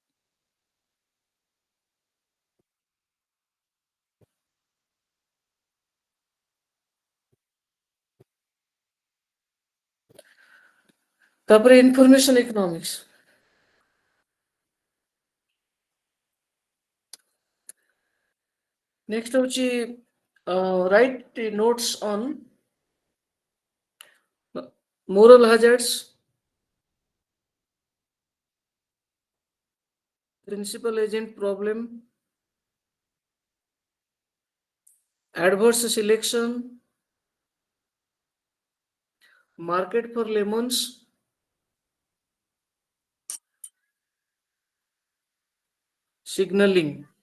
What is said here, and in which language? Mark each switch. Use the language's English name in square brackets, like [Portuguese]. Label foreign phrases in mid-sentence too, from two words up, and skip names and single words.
[English] ତାପରେ information economics. ନେକ୍ସଟ ହଉଛି write notes on moral hazards, principal agent problem, adverse selection, market for lemons, signaling.